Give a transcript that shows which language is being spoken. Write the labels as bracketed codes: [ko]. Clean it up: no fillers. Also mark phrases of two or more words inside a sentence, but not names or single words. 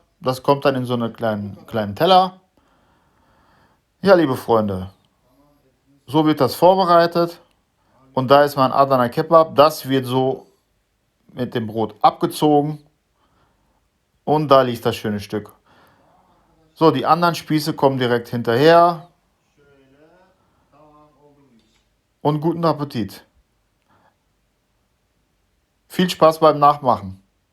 [de] Das kommt dann in so einen kleinen Teller. Ja, liebe Freunde, so wird das vorbereitet. Und da ist mein Adana Kebab. Das wird so mit dem Brot abgezogen. Und da liegt das schöne Stück. So, die anderen Spieße kommen direkt hinterher. [tr] şöyle tamam oldu bu iş. [de] Und guten Appetit. Viel Spaß beim Nachmachen.